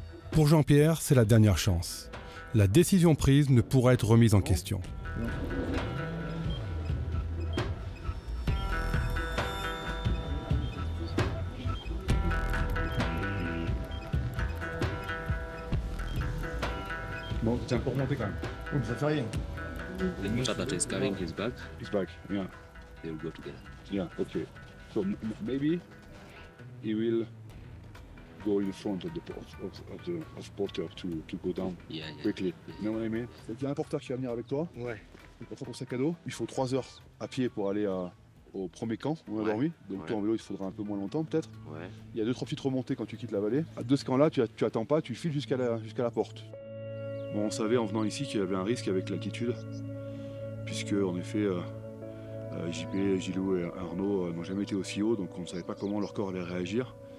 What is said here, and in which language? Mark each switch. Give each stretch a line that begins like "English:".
French: Pour Jean-Pierre, c'est la dernière chance. La décision prise ne pourra être remise en question. Bon, tiens, pour monter quand même. Oui, ça fait rien.
English: The water that is carrying his bag, It's back, yeah. they will go together. Yeah, okay. So maybe he will go in front of the porter to go down quickly. You know what I mean?
French: Il y a un porteur qui va venir avec toi. Ouais. Il prend ton sac à dos. Il faut 3 heures à pied pour aller au premier camp où on a dormi. Donc toi en vélo il faudra un peu moins longtemps peut-être. Ouais. Il y a 2-3 petites remontées quand tu quittes la vallée. À 2 ce camp-là, tu attends pas, tu files jusqu'à la porte. Bon, on savait en venant ici qu'il y avait un risque avec l'altitude, puisque en effet JP, Gilou et Arnaud n'ont jamais été aussi haut, donc on ne savait pas comment leur corps allait réagir.